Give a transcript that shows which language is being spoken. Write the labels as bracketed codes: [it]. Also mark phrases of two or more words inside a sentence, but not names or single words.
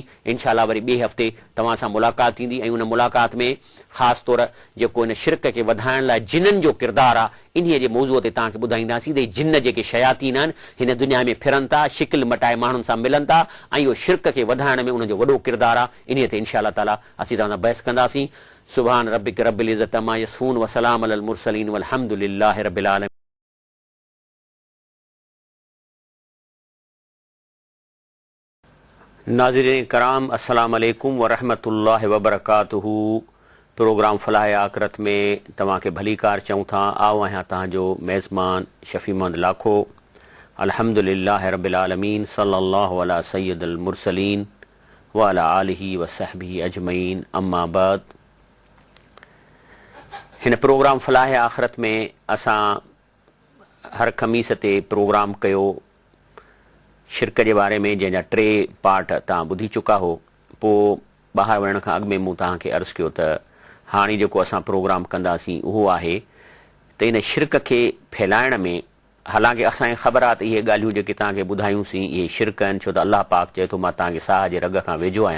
[ar] إن شاء الله [sd] वरी ॿिए हफ़्ते तव्हां सां मुलाक़ात थींदी ऐं उन मुलाक़ात में ख़ासि तौर जेको इन शिरक खे वधाइण लाइ जिननि जो किरदारु आहे, इन्हीअ जे मौज़ूअ ते तव्हांखे ॿुधाईंदासीं त जिन जेके शयातीन आहिनि हिन दुनिया में फिरनि था, शिकिल मटाए माण्हुनि सां मिलनि था ऐं इहो शिरक खे वधाइण में उनजो वॾो किरदारु आहे। इन ते [ar] إن شاء الله تعالى [sd] असीं तव्हां सां बहस कंदासीं। [ar] سبحان ربك رب العزة عما يصفون وسلام على المرسلين والحمد لله رب العالمين. नाज़रीन कराम السلام عليكم ورحمة الله وبركاته. [sd] प्रोग्राम फलाह आखिरत में तव्हांखे भली कार चऊं था। आओ आहियां तव्हांजो मेज़बान शफ़ी मोहम्मद लाखो। [ar] الحمد لله رب العالمين صلى الله على سيد المرسلين وعلى آله وصحبه أجمعين أما بعد. [sd] हिन प्रोग्राम फलाह आखिरत में असां हर ख़मीस ते प्रोग्राम कयो शिरक जे बारे में, जंहिंजा 3 पार्ट तव्हां ॿुधी चुका हो। पोइ ॿाहिरि वञण खां अॻु में मूं तव्हांखे अर्ज़ु कयो त हाणे जेको असां प्रोग्राम कंदासीं उहो आहे त इन शिरक खे फैलाइण में, हालांकि असांखे ख़बर आहे त इहे ॻाल्हियूं जेके तव्हांखे ॿुधायूंसीं इहे शिरक आहिनि, छो त अलाह पाक चए थो मां तव्हांखे साह जे रग खां वेझो आहियां।